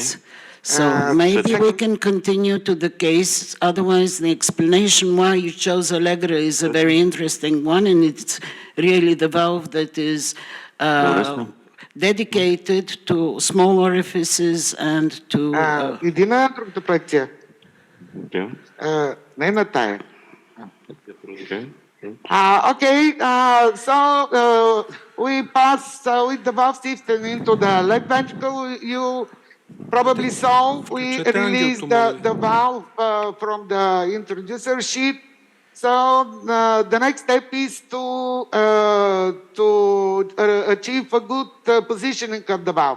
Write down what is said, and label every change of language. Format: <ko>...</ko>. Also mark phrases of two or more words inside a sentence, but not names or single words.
<en>So maybe we can continue to the case. Otherwise, the explanation why you chose Allegro is a very interesting one, and it's really the valve that is dedicated to small orifices and to...</en> <bg>Иди на другата проекция. Не на тая.</bg> <en>Okay, so we pass with the valve system into the left ventricle. You probably saw we released the valve from the introducer sheet. So the next step is to achieve a good positioning of the valve.</en>